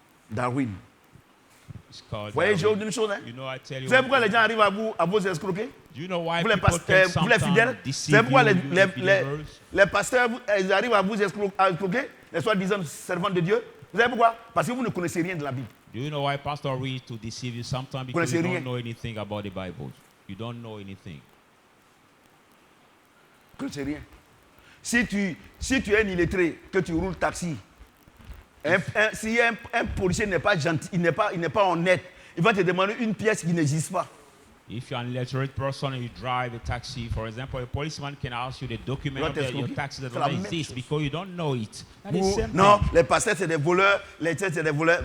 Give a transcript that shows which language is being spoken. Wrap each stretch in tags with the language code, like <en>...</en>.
<fr>Darwin. Vous voyez, j'ai une chose. Hein? Vous savez pourquoi les gens arrivent à vous escroquer? Vous les pasteurs, vous les fidèles. Vous savez pourquoi les pasteurs ils arrivent à vous escroquer, les soi-disant servants de Dieu? Vous savez pourquoi? Parce que vous ne connaissez rien de la Bible.</fr> <en>Do you know why Pastor reads to deceive you sometimes? Because you don't know anything about the Bible. You don't know anything.</en> <fr>Vous ne connaissez rien. Si tu es un illettré, que tu roules taxi, si un policier n'est pas gentil, il n'est pas honnête, il va te demander une pièce qui n'existe pas.</fr> <en>If you're an illiterate person and you drive a taxi, for example, a policeman can ask you the document of your taxi that doesn't exist because you don't know it.</en> <fr>Non, les pasteurs c'est des voleurs, les têtes c'est des voleurs.</fr>